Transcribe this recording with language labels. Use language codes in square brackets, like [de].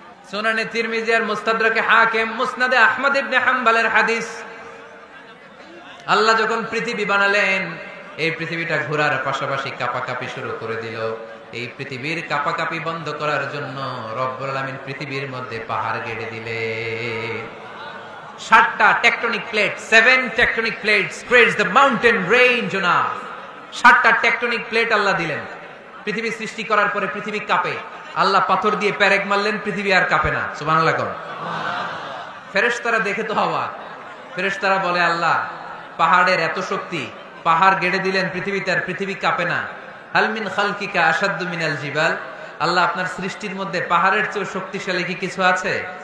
[bn] সুনানে তিরমিজি আর মুস্তাদরাকে হাকিম, মুসনাদে আহমদ ইবনে হাম্বলের হাদিস। আল্লাহ যখন পৃথিবী বানালেন, এই পৃথিবীটা ঘোরার পাশাপাশি কাঁপাকাঁপি শুরু করে দিল। এই পৃথিবীর কাঁপাকাঁপি বন্ধ করার জন্য রব্বুল আলামিন পৃথিবীর মধ্যে পাহাড় গেড়ে দিলেন। 7টা tectonic plate, [en] 7 tectonic plates creates the mountain range on earth। [bn] 7টা tectonic plate আল্লাহ দিলেন। পৃথিবী সৃষ্টি করার পরে পৃথিবী কাঁপে। আল্লাহ পাথর দিয়ে পেরেক মারলেন, পৃথিবী আর কাঁপে না। সুবহানাল্লাহ কোন? ফেরেশতারা দেখে তো অবাক। ফেরেশতারা বলে আল্লাহ পাহাড়ের এত শক্তি, পাহাড় গেড়ে দিলেন পৃথিবীতে আর পৃথিবী কাঁপে না। [ar] হাল মিন খালকিকা আশাদ্দু মিনাল জিবাল। [bn] আল্লাহ আপনার সৃষ্টির মধ্যে পাহাড়ের চেয়ে শক্তিশালী কি কিছু আছে?